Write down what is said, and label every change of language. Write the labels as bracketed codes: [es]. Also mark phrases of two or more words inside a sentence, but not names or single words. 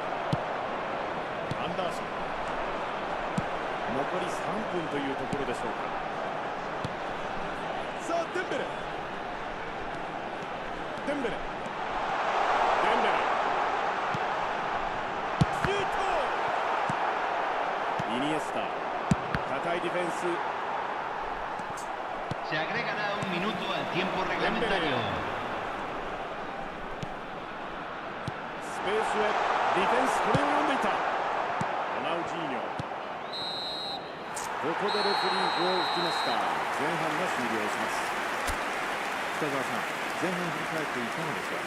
[ja] アンダーソン、残り3分というところでしょうか。さあデンベレ、デンベレ、デンベレ、 ス [es] Se agregará un minuto al tiempo reglamentario. [ja] スペースへディフェンスこれを読んでいた。ロナウジーニョ、ここでレフェリーを吹きました。前半が終了します。北澤さん、前半振り返っていかがですか。